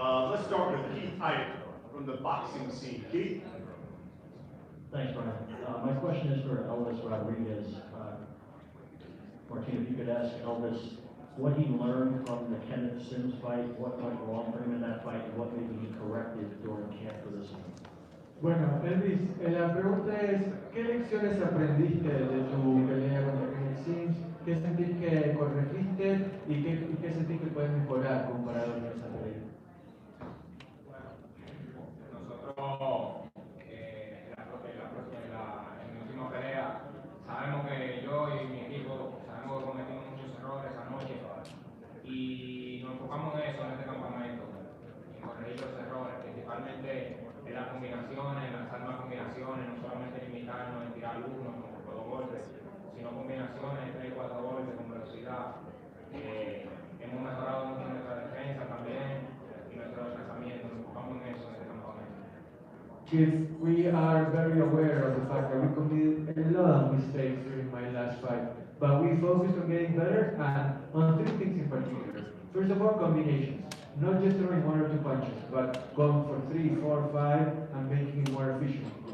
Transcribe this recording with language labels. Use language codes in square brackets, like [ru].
[en] Let's start with Keith Height from the boxing scene. Keith? Thanks, Brian. My question is for Elvis Rodriguez. Martin, if you could ask Elvis what he learned from the Kenneth Sims fight, what went wrong for him in that fight, and what maybe he corrected during camp for this one. [es] Bueno, Elvis, la pregunta es, ¿qué lecciones aprendiste de tu pelea contra Kenneth Sims? ¿Qué sentís que corregiste y qué sentís que puedes mejorar comparado con esa pelea? Nosotros, en mi última pelea, sabemos que yo y mi equipo sabemos que cometimos muchos errores anoche y nos enfocamos en eso en este campamento, en corregir los errores, principalmente en las combinaciones, en lanzar más combinaciones, no solamente limitarnos en tirar uno con los golpes, sino combinaciones, 3 4 golpes con velocidad. Hemos mejorado mucho nuestra defensa también y nuestro desplazamiento, nos enfocamos en eso en este campamento. [en] Kids, we are very aware of the fact that we committed a lot of mistakes during my last fight, but we focused on getting better and on 3 things in particular. First of all, combinations. Not just throwing 1 or 2 punches, but going for 3, 4, 5 and making it more efficient.